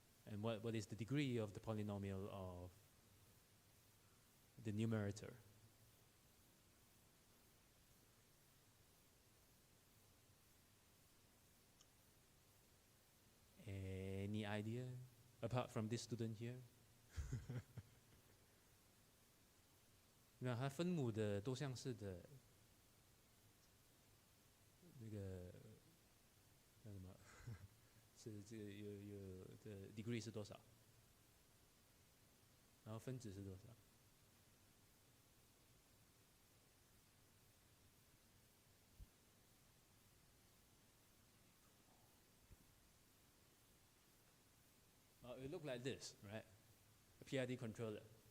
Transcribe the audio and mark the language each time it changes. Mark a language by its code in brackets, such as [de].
[en] And what is the degree of the polynomial of the numerator? Any idea apart from this student here? [zh] 那它分母的多项式的那个叫什么？是这个有的 degree 是多少？然后分子是多少？ [en] It looked like this, right? A PID controller.